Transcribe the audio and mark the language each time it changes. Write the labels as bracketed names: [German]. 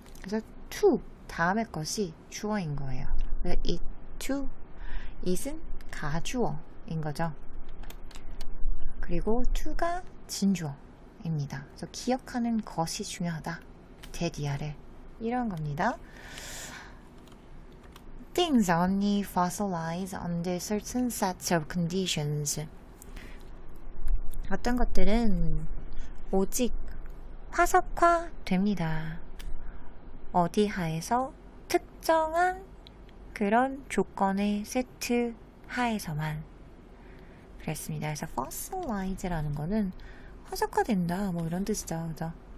[Korean] 그래서 to 다음에 것이 주어인 거예요. 그래서 it, to, it은 가주어인 거죠. 그리고 to가 진주어입니다. 그래서 기억하는 것이 중요하다. 대디아를 이런 겁니다. [English] Things only fossilize under certain sets of conditions. [Korean] 어떤 것들은 오직 화석화됩니다. 어디 하에서 특정한 그런 조건의 세트 하에서만 그랬습니다. 그래서 fossilize라는 거는 화석화된다 뭐 이런 뜻이죠. 그죠?